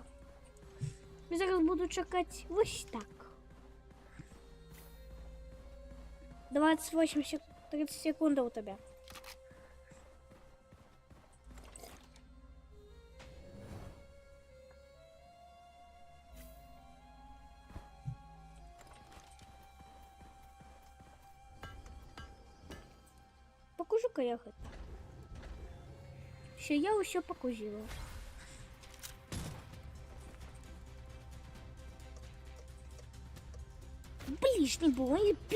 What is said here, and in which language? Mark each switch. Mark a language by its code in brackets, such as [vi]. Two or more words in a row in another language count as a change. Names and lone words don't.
[uk] Я зараз буду чекати ось так. 30 секунд у тебе. [ru] Покажу-ка я это. Все, я все покажила. Ближний бой.